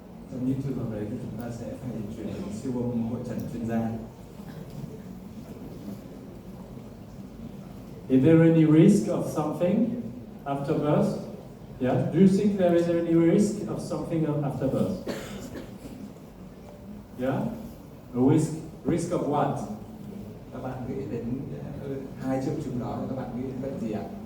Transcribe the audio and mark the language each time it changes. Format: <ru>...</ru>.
<vi>Trong những trường hợp đấy thì chúng ta sẽ phải chuyển đến siêu âm hội chẩn chuyên gia.</vi> <en>Is there any risk of something after birth? Yeah. Do you think there is any risk of something after birth? Yeah. A risk of what?</en> <vi>Các bạn nghĩ đến hai triệu chứng đó thì các bạn nghĩ đến bệnh gì ạ?</vi>